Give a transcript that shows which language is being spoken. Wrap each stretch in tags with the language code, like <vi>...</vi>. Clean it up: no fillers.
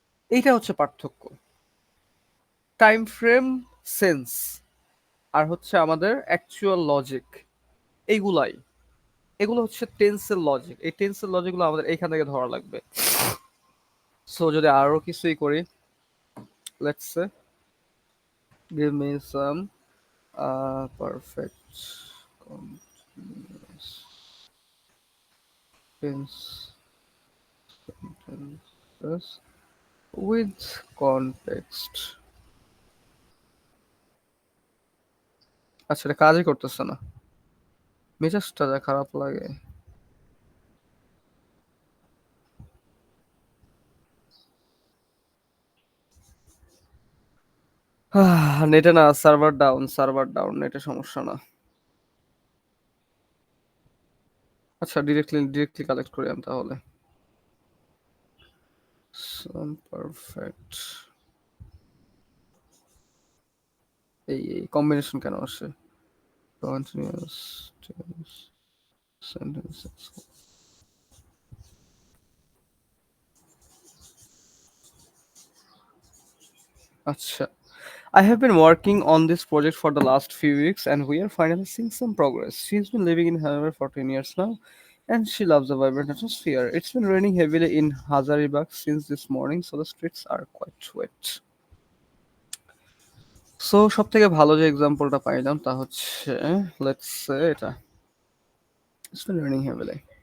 <bn>এইটা হচ্ছে পার্থক্য, টাইম ফ্রেম, সেন্স, আর হচ্ছে আমাদের অ্যাকচুয়াল লজিক, এইগুলাই, এগুলো হচ্ছে টেন্সের লজিক। এই টেন্সের লজিকগুলো আমাদের এইখান থেকে ধরা লাগবে। সো যদি আরো কিছুই করি, let's say</bn> <en>give me some perfect continuous tense sentences with context।</en> <bn>আচ্ছা এটা কাজই করতেছে না, মেজাজটা যা খারাপ লাগে। নেটে না, সার্ভার ডাউন, সার্ভার ডাউন, নেটে সমস্যা না। আচ্ছা ডিরেক্টলি কালেক্ট করি আমি তাহলে।</bn> <en>Some perfect,</en> <bn>এই কম্বিনেশন কেন আসে?</bn> <en>Continuous tense Sentences.</en> <bn>Acha.</bn> <en>I have been working on this project for the last few weeks and we are finally seeing some progress. She's been living in Hanover for 10 years now and she loves the vibrant atmosphere. It's been raining heavily in Hazaribagh since this morning, so the streets are quite wet.</en> <bn>So সব থেকে ভালো যে এক্সাম্পলটা পাইলাম তা হচ্ছে let's say এটা it's been running heavily</bn>